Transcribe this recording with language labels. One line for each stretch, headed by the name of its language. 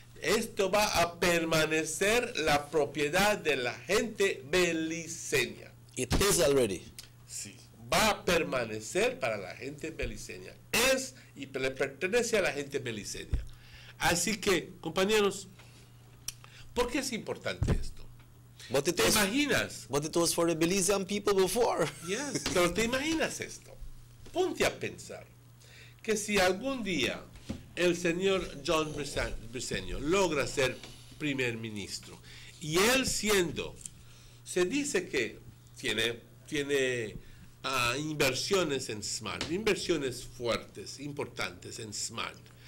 Spanish: Esto va a permanecer la propiedad de la gente beliceña.
English: It is already.
Spanish: Sí, va a permanecer para la gente beliceña. Es y le pertenece a la gente beliceña. Así que, compañeros, ¿por qué es importante esto? ¿Te imaginas?
English: But it was for the Belizean people before.
Spanish: Yes, pero ¿te imaginas esto? Ponte a pensar que si algún día el señor John Briceño logra ser primer ministro. Y él se dice que tiene inversiones en Smart, inversiones fuertes, importantes en Smart.